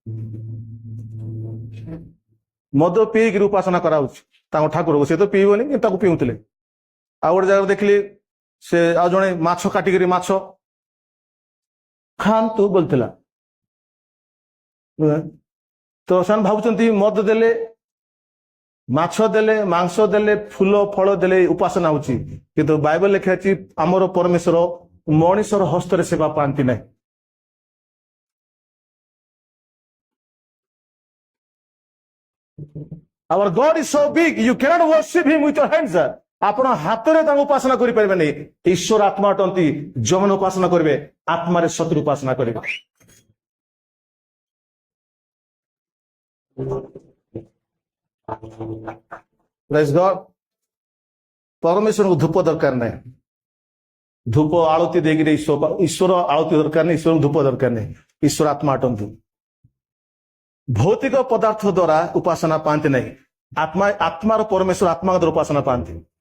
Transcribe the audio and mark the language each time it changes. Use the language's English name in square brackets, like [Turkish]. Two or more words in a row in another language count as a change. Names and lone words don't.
[Odia] ମଦ ପିଇକିରି ଉପାସନା କରାଉଛି ତାଙ୍କ ଠାକୁରକୁ ସେ ତ ପିଇବନି କିନ୍ତୁ ତାକୁ ପିଉଥିଲେ ଆଉ ଗୋଟେ ଜାଗାରେ ଦେଖିଲି ସେ ଆଉ ଜଣେ ମାଛ କାଟିକିରି ମାଛ ଖାଆନ୍ତୁ ବୋଲୁଥିଲା ତ ସେମାନେ ଭାବୁଛନ୍ତି ମଦ ଦେଲେ ମାଛ ଦେଲେ ମାଂସ ଦେଲେ ଫୁଲ ଫଳ ଦେଲେ ଉପାସନା ହଉଛି କିନ୍ତୁ ବାଇବଲ ଲେଖା ଅଛି ଆମର ପରମେଶ୍ୱର ମଣିଷର ହସ୍ତରେ ସେବା ପାଆନ୍ତି ନାହିଁ [English] our God is so big you cannot worship him with your hands [Odia] ଆପଣ ହାତରେ ତାଙ୍କୁ ଉପାସନା କରିପାରିବେନି ଈଶ୍ୱର ଆତ୍ମା ଅଟନ୍ତି ଯେଉଁମାନେ ଉପାସନା କରିବେ ଆତ୍ମାରେ ସତରେ ଉପାସନା କରିବେ [English] Praise God [Odia] ପରମେଶ୍ୱରଙ୍କୁ ଧୂପ ଦରକାର ନାହିଁ ଧୂପ ଆଳତି ଦେଇକିରି ଈଶ୍ୱର ଆଳତି ଦରକାର ନାହିଁ ଈଶ୍ୱରଙ୍କୁ ଧୂପ ଦରକାର ନାହିଁ ଈଶ୍ୱର ଆତ୍ମା ଅଟନ୍ତି ଭୌତିକ ପଦାର୍ଥ ଦ୍ୱାରା ଉପାସନା ପାଆନ୍ତି ନାହିଁ ଆତ୍ମାର ପରମେଶ୍ୱର ଆତ୍ମା ଦ୍ୱାରା ଉପାସନା ପାଆନ୍ତି